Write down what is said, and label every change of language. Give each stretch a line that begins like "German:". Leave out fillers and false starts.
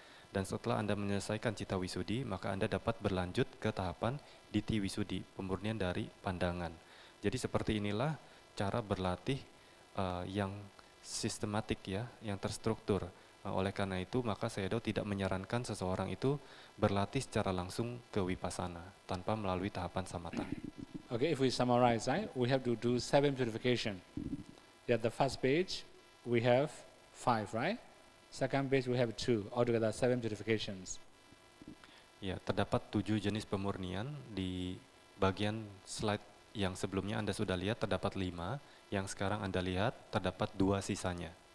Indonesian: Dan setelah Anda menyelesaikan Citta Visuddhi, maka Anda dapat berlanjut ke tahapan Ditti Visuddhi, pemurnian dari pandangan. Jadi seperti inilah cara berlatih yang sistematik ya, yang terstruktur. Oleh karena itu, maka Sayadaw tidak menyarankan seseorang itu berlatih secara langsung ke vipassana tanpa melalui tahapan samatha.
English: Okay, if we summarize, right, we have to do 7 purification. Yeah, the first page we have 5, right? Second page we have 2, altogether 7 purifications.
Indonesian: Ya, terdapat 7 jenis pemurnian. Di bagian slide yang sebelumnya Anda sudah lihat terdapat 5, yang sekarang Anda lihat terdapat 2 sisanya.